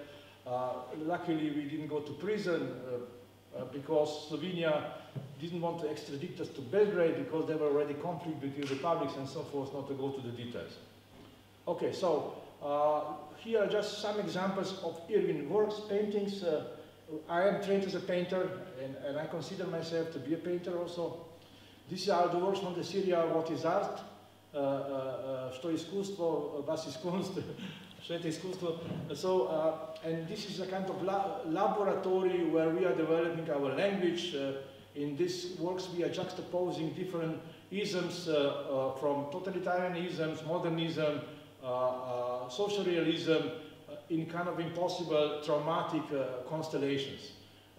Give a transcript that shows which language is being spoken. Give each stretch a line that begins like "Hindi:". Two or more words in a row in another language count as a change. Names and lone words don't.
English: Luckily we didn't go to prison because Slovenia didn't want to extradite us to Belgrade because there were already conflict between republics and so forth, not to go to the details. Okay, so here are just some examples of Irvin works, paintings. I am trained as a painter, and I consider myself to be a painter also. These are the works from the series What is Art?
Croatian: Što je iskustvo,
German: was ist Kunst?
English: So, and this is a kind of laboratory where we are developing our language. In these works we are juxtaposing different isms from totalitarianisms, modernism, social realism, in kind of impossible traumatic constellations.